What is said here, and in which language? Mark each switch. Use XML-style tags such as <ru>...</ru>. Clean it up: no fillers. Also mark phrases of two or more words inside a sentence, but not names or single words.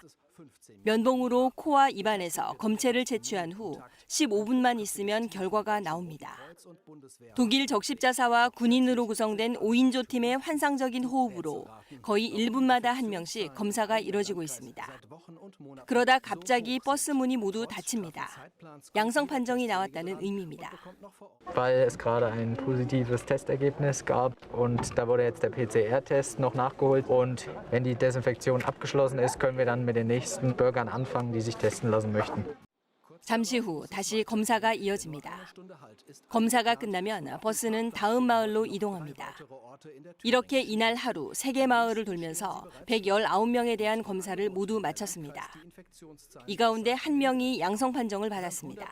<ko>면봉으로 코와 입안에서 검체를 채취한 후 15분만 있으면 결과가 나옵니다. 독일 적십자사와 군인으로 구성된 5인조 팀의 환상적인 호흡으로 거의 1분마다 한 명씩 검사가 이뤄지고 있습니다. 그러다 갑자기 버스 문이 모두 닫힙니다. 양성 판정이 나왔다는 의미입니다.</ko> <de>Weil es gerade ein positives Testergebnis gab und da wurde jetzt der PCR-Test noch nachgeholt und wenn die Desinfektion abgeschlossen ist, können wir dann mit den nächsten Bürgern anfangen, die sich testen lassen möchten.</de> <ko>잠시 후 다시 검사가 이어집니다. 검사가 끝나면 버스는 다음 마을로 이동합니다. 이렇게 이날 하루 3개 마을을 돌면서 119명에 대한 검사를 모두 마쳤습니다. 이 가운데 1명이 양성 판정을 받았습니다.</ko>